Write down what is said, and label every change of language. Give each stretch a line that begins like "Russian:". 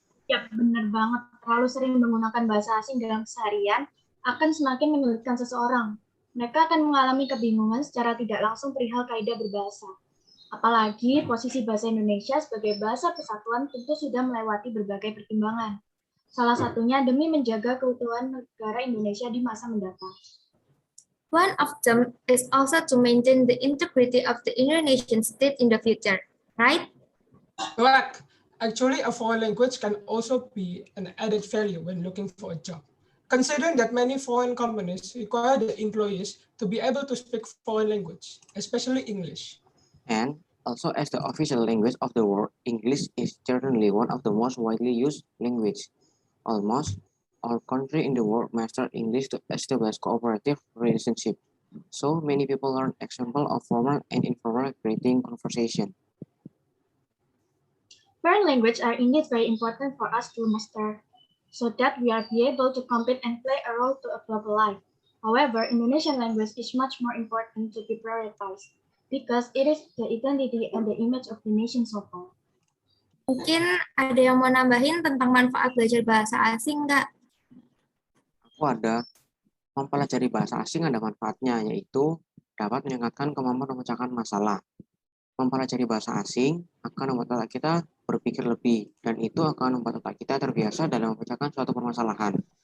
Indonesian: Ya, benar banget. Terlalu sering menggunakan bahasa asing dalam keseharian akan semakin menyulitkan seseorang. Mereka akan mengalami kebingungan secara tidak langsung perihal kaidah berbahasa. Apalagi posisi bahasa Indonesia sebagai bahasa kesatuan tentu sudah melewati berbagai pertimbangan. Salah satunya demi menjaga keutuhan negara Indonesia di masa mendatang.
English: One of them is also to maintain the integrity of the Indonesian state in the future, right? Correct. Actually, a foreign language can also be an added value when looking for a job. Considering that many foreign companies require the employees to be able to speak foreign language, especially English. And also as the official language of the world, English is certainly one of the most widely used language. Almost all countries in the world master English to establish cooperative relationship. So many people learn example of formal and informal greeting conversation. Foreign languages are indeed very important for us to master, so that we are be able to compete and play a role to a global life. However, Indonesian language is much more important to be prioritized because it is the identity and the image of the nation so far.
Indonesian: Mungkin ada yang mau nambahin tentang manfaat belajar bahasa asing nggak? Aku ada mempelajari bahasa asing ada manfaatnya, yaitu dapat meningkatkan kemampuan memecahkan masalah. Mempelajari bahasa asing akan membuat otak kita berpikir lebih, dan itu akan membuat otak kita terbiasa dalam memecahkan suatu permasalahan.